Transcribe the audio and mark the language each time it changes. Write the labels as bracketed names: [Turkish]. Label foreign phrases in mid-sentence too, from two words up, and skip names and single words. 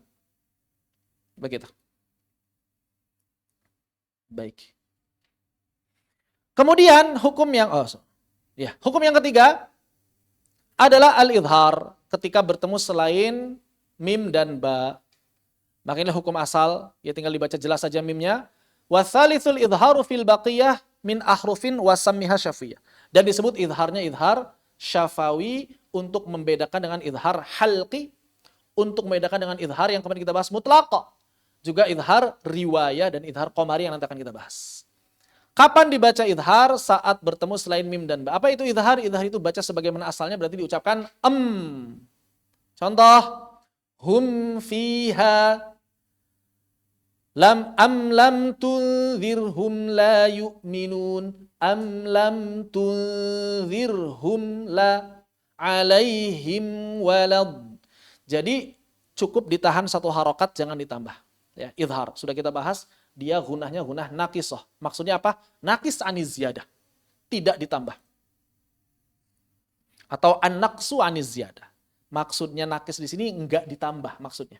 [Indonesian] Begitu. Baik. Kemudian hukum yang hukum yang ketiga adalah al-idhar, ketika bertemu selain mim dan ba. Makanya hukum asal, ya tinggal dibaca jelas saja mimnya. [Arabic] وثالثها الإظهار في البقية من أحرف وسمها شفوية. [Indonesian] Dan disebut idharnya [Arabic] إظهار شفوي [Indonesian] untuk membedakan dengan [Arabic] إظهار حلقي, [Indonesian] untuk membedakan dengan idhar yang kemarin kita bahas mutlaqah. Juga [Arabic] إظهار رواية [Indonesian] dan [Arabic] إظهار قمري [Indonesian] yang nanti akan kita bahas. Kapan dibaca idhar? Saat bertemu selain mim dan ba. Apa itu idhar? Idhar itu baca sebagaimana asalnya, berarti diucapkan Contoh, [Arabic] هم فيها لم تنذرهم لا يؤمنون لم تنذرهم لا عليهم ولد. [Indonesian] Jadi cukup ditahan satu harokat, jangan ditambah. Ya, idhar sudah kita bahas. Dia gunahnya [Arabic] غنة ناقصة. [Indonesian] Maksudnya apa? [Arabic] ناقص عن الزيادة. [Indonesian] Tidak ditambah. [Arabic] أو النقص عن الزيادة. [Indonesian] Maksudnya nakis di sini enggak ditambah maksudnya.